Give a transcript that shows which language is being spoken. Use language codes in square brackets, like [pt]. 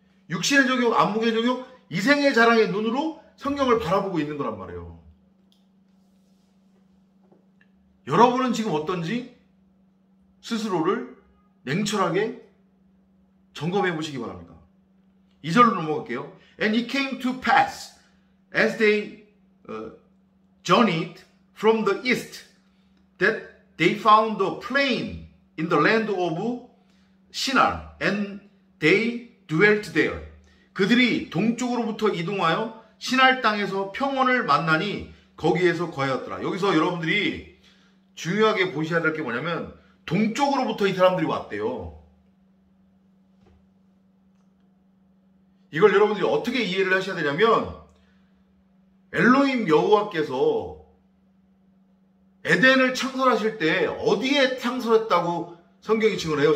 [ko] 육신의 적용, 안목의 적용, 이생의 자랑의 눈으로 성경을 바라보고 있는 거란 말이에요. 여러분은 지금 어떤지 스스로를 냉철하게 점검해 보시기 바랍니다. 2절로 넘어갈게요. [en] And it came to pass as they journeyed from the east that they found a plain in the land of Shinar and they dwelt there. [ko] 그들이 동쪽으로부터 이동하여 시날 땅에서 평원을 만나니 거기에서 거하였더라. 여기서 여러분들이 중요하게 보셔야 될 게 뭐냐면 동쪽으로부터 이 사람들이 왔대요. 이걸 여러분들이 어떻게 이해를 하셔야 되냐면 엘로힘 여호와께서 에덴을 창설하실 때 어디에 창설했다고 성경이 증언해요?